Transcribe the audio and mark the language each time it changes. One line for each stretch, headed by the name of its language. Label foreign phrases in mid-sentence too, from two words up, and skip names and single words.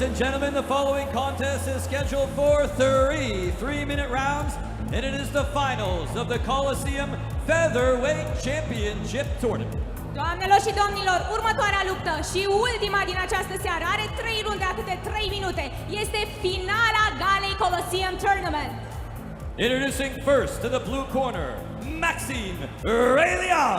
English: gentlemen, the following contest is scheduled for 3-minute rounds, and it is the finals of the Colosseum Featherweight Championship Tournament.
Romanian: Doamnelor și domnilor, următoarea luptă și ultima din această seară are 3 runde a câte 3 minute. Este finala galei Colosseum Tournament.
English: Introducing first to the blue corner, Maxim Railean.